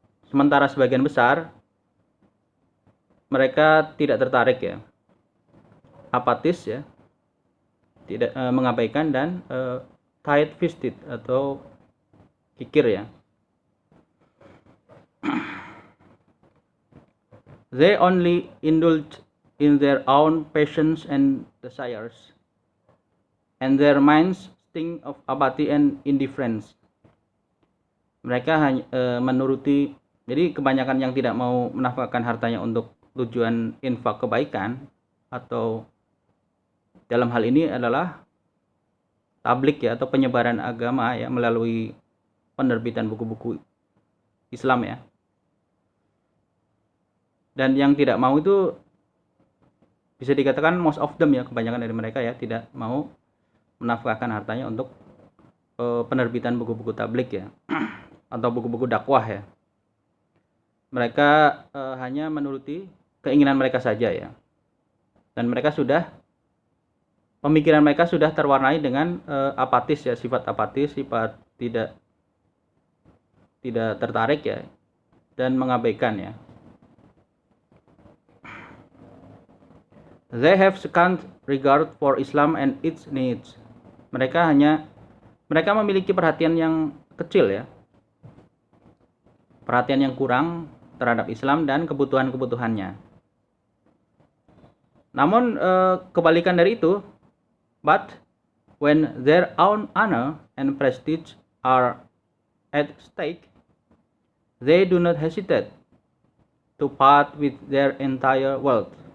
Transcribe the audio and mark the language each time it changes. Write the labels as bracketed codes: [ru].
[id] Sementara sebagian besar mereka tidak tertarik ya, apatis ya, tidak mengabaikan, dan tight-fisted atau kikir ya. [en] They only indulge in their own passions and desires, and their minds stink of apathy and indifference. [id] Mereka hanya menuruti, jadi kebanyakan yang tidak mau menafkahkan hartanya untuk tujuan infak kebaikan, atau dalam hal ini adalah tablik ya, atau penyebaran agama ya, melalui penerbitan buku-buku Islam ya. Dan yang tidak mau itu bisa dikatakan [en] most of them [id] ya, kebanyakan dari mereka ya, tidak mau menafkahkan hartanya untuk penerbitan buku-buku tablik ya, atau buku-buku dakwah ya. Mereka hanya menuruti keinginan mereka saja ya, dan mereka sudah, pemikiran mereka sudah terwarnai dengan apatis ya, sifat apatis, sifat tidak tertarik ya, dan mengabaikan ya. [en] They have scant regard for Islam and its needs. [id] Mereka memiliki perhatian yang kecil ya, perhatian yang kurang terhadap Islam dan kebutuhan-kebutuhannya. Namun kebalikan dari itu, [en] but when their own honor and prestige are at stake, they do not hesitate to part with their entire wealth.